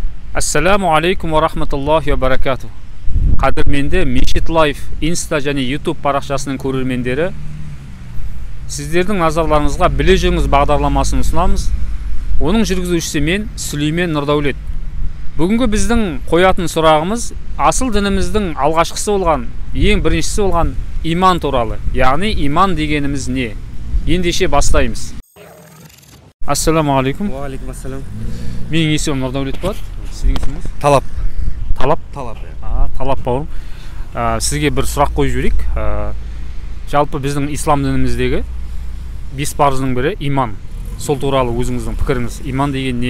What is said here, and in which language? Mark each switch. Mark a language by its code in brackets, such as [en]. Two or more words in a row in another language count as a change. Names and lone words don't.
[ar] السلام عليكم ورحمة الله وبركاته. [kk] Қадірменді Мешіт Лайф Инста және YouTube парақшасының көрермендері, сіздердің назарларыңызға біле жүріңіз бағдарламасын ұсынамыз. Оның жүргізушісі мен Сүлеймен Нұрдаулет. Бүгінгі біздің қоятын сұрағымыз асыл дініміздің алғашқысы болған, ең біріншісі болған иман туралы. Яғни иман дегеніміз не? Ендеше бастаймыз. [ar] السلام عليكم. وعليكم السلام. [kk] Менің есімім Нұрдаулет болады. Сіздің есіміңіз? Талап. Талап. Талап бауырым. Сізге бір сұрақ қойып жіберейік. Жалпы біздің ислам дініміздегі 5 парыздың бірі иман. Сол туралы өзіңіздің пікіріңіз. Иман деген не?